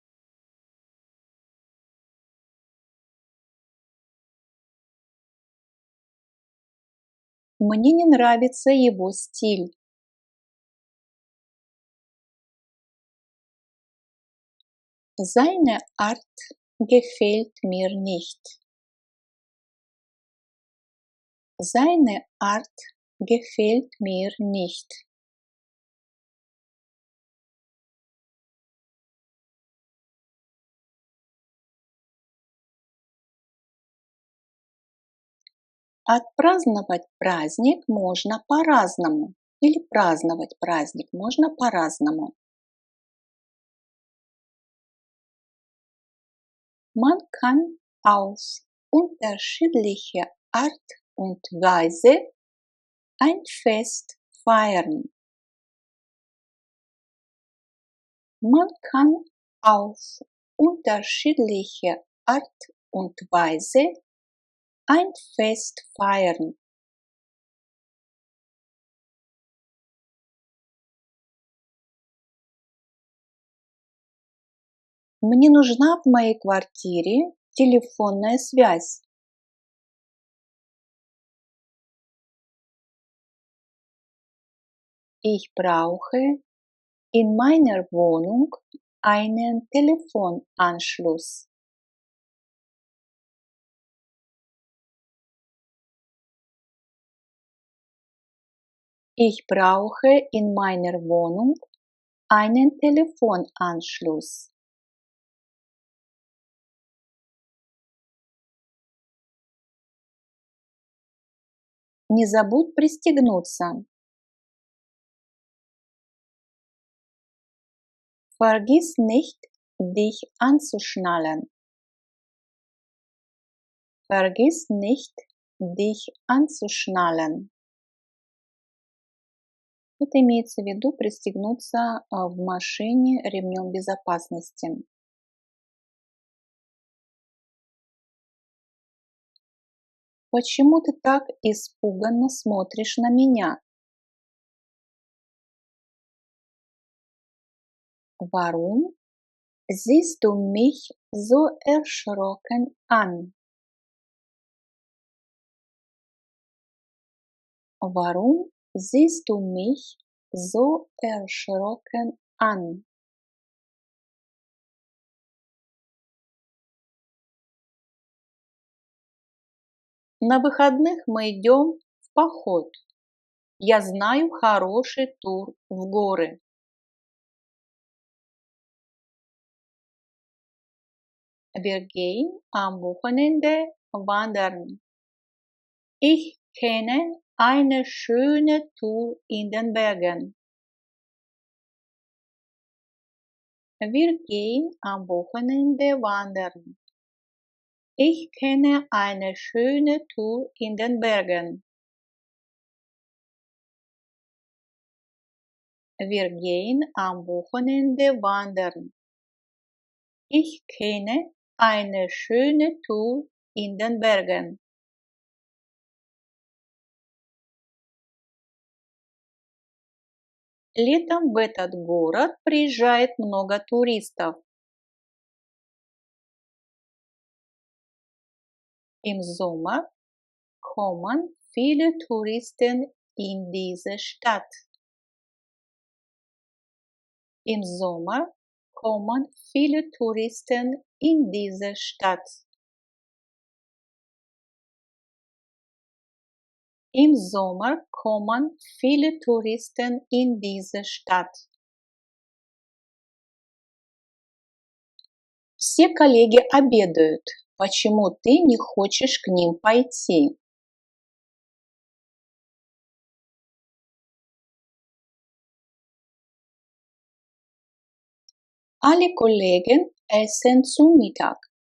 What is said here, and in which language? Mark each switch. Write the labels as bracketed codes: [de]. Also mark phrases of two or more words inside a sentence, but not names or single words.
[ru] Мне не нравится его стиль. [de] Seine Art gefällt mir nicht. Seine Art gefällt mir nicht. [ru] Отпраздновать праздник можно по-разному. Или праздновать праздник можно по-разному. [de] Man kann auf unterschiedliche Art und Weise ein Fest feiern. Man kann auf unterschiedliche Art und Weise ein Fest feiern. [ru] Мне нужна в моей квартире телефонная связь. [de] Ich brauche in meiner Wohnung einen Telefonanschluss. Ich brauche in meiner Wohnung einen Telefonanschluss. [ru] Не забудь пристегнуться. [de] Vergiss nicht, dich anzuschnallen. Vergiss nicht, dich anzuschnallen. [ru] Это имеется в виду пристегнуться в машине ремнем безопасности. Почему ты так испуганно смотришь на меня? [de] Warum siehst du mich so erschrocken an? Warum siehst du mich so erschrocken an? [ru] На выходных мы идем в поход. Я знаю хороший тур в горы. [de] Wir gehen am Wochenende wandern. Ich kenne eine schöne Tour in den Bergen. Wir gehen am Wochenende wandern. Ich kenne eine schöne Tour in den Bergen. Wir gehen am Wochenende wandern. Ich kenne eine schöne Tour in den Bergen. [ru] Летом в этот город приезжает много туристов. [de] Im Sommer kommen viele Touristen in diese Stadt. Im Sommer kommen viele Touristen in diese Stadt. Im Sommer kommen viele Touristen in diese Stadt. [ru] Все коллеги обедают. Почему ты не хочешь к ним пойти? [de] Alle Kollegen essen zu Mittag.